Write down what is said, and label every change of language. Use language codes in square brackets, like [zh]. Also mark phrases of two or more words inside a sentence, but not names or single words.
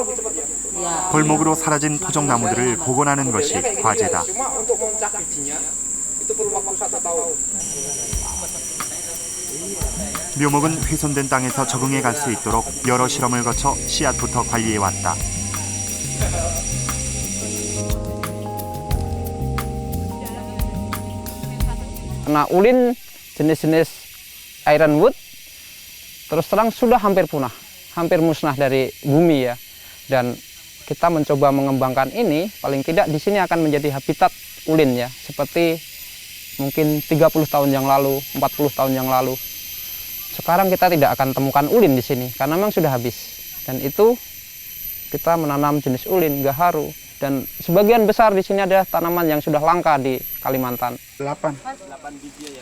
[ko] 골목으로 사라진 토종나무들을 복원하는 것이 과제다. 묘목은 훼손된 땅에서 적응해 갈 수 있도록 여러 실험을 거쳐 씨앗부터 관리해왔다. [id] Nah, ulin jenis-jenis ironwood terus terang sudah hampir punah. hampir musnah dari bumi ya. Dan kita mencoba mengembangkan ini, paling tidak di sini akan menjadi habitat ulin ya, seperti mungkin 30 tahun yang lalu, 40 tahun yang lalu. Sekarang kita tidak akan temukan ulin di sini karena memang sudah habis. Dan itu kita menanam jenis ulin, gaharu, dan sebagian besar di sini ada tanaman yang sudah langka di Kalimantan. 8 biji ya.